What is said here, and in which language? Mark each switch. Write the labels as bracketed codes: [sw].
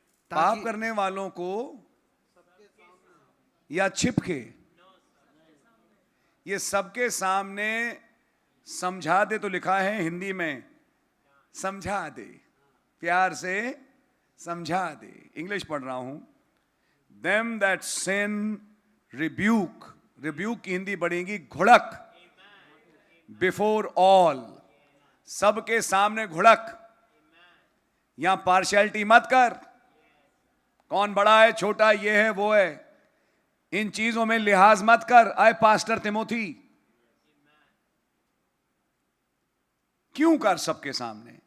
[hi] पाप करने वालों को या छिप के, ये सबके सामने समझा दे तो लिखा है हिंदी में समझा दे, प्यार से समझा दे। इंग्लिश पढ़ रहा हूं। [en] Them that sin rebuke, [hi] rebuke की हिंदी बढ़ेगी घुड़क। [en] Before all, [hi] सबके सामने घुड़क। यहां पार्शियलिटी मत कर, कौन बड़ा है छोटा, ये है वो है, इन चीजों में लिहाज मत कर। आए पास्टर तिमोथी, क्यों कर सबके सामने?